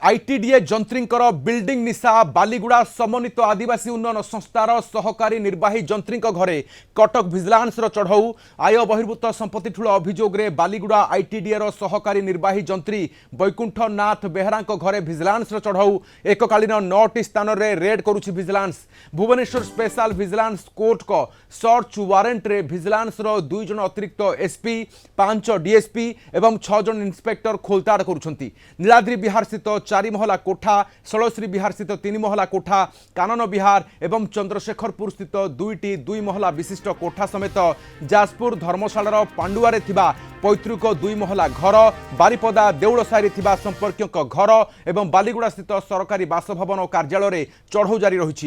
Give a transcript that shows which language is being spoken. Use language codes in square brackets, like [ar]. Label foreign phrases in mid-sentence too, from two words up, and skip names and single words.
[or] ଆଇଟିଡିଏ ଯନ୍ତ୍ରୀଙ୍କର ବିଲ୍ଡିଂ ନିଶା ବାଲିଗୁଡ଼ା ସମନ୍ୱିତ ଆଦିବାସୀ ଉନ୍ନୟନ ସଂସ୍ଥାର ସହକାରୀ ନିର୍ବାହୀ ଯନ୍ତ୍ରୀ ଘରେ କଟକ ଭିଜିଲାନ୍ସ ଚଢ଼ଉ ଆୟ ବହିର୍ଭୂତ ସମ୍ପତ୍ତି ଠୁଳ ଅଭିଯୋଗ ରେ ବାଲିଗୁଡ଼ା ଆଇଟିଡିଏ ସହକାରୀ ନିର୍ବାହୀ ଯନ୍ତ୍ରୀ ବୈକୁଣ୍ଠ ନାଥ ବେହେରା ଘରେ ଭିଜିଲାନ୍ସ ଚଢ଼ଉ ଏକକାଳୀନ 9ଟି ସ୍ଥାନ ରେ ରେଡ଼ କରୁଛି ଭିଜିଲାନ୍ସ। ଭୁବନେଶ୍ୱର ସ୍ପେଶାଲ ଭିଜିଲାନ୍ସ କୋର୍ଟ କୁ [en] search warrant [or] ରେ ଭିଜିଲାନ୍ସ 2 ଜଣ ଅତିରିକ୍ତ ଏସପି 5 ଡିଏସପି ଏବଂ 6 ଜଣ ଇନ୍ସପେକ୍ଟର ଖୋଳତାଡ଼ କରୁଛନ୍ତି। ନୀଳାଦ୍ରି ବିହାର ସ୍ଥିତ 4 ମହଲା କୋଠା, ଷୋଳଶ୍ରୀ ବିହାର ସ୍ଥିତ 3 ମହଲା କୋଠା, କାନନ ବିହାର ଏବଂ ଚନ୍ଦ୍ରଶେଖରପୁର ସ୍ଥିତ 2ଟି 2 ମହଲା ବିଶିଷ୍ଟ କୋଠା ସମେତ ଯାଜପୁର ଧର୍ମଶାଳାର ପାଣ୍ଡୁଆରେ ଥିବା ପୈତୃକ 2 ମହଲା ଘର, ବାରିପଦା ଦେଉଳସାହି ଥିବା ସମ୍ପର୍କୀୟ ଘର ଏବଂ ବାଲିଗୁଡ଼ା ସ୍ଥିତ ସରକାରୀ ବାସଭବନ ଓ କାର୍ଯ୍ୟାଳୟ ଚଢ଼ଉ ଜାରି ରହିଛି।